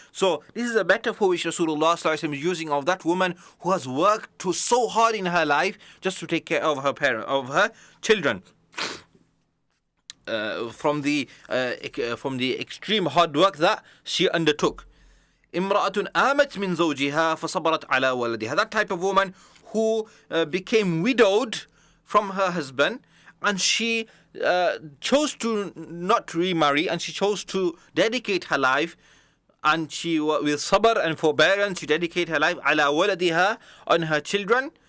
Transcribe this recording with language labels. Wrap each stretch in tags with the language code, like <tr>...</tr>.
<en>So this is a metaphor which Rasulullah sallallahu alaihi wasallam is using of that woman who has worked so hard in her life just to take care of her children. From the extreme hard work that she undertook.</en> <ar>امرأة آمت من زوجها فصبرت على ولدها.</ar> <en>That type of woman who became widowed from her husband, and she chose to not remarry, and she chose to dedicate her life, and she with sabr and forbearance she dedicate her life</en> <ar>على ولدها,</ar> <en>on her children.</en>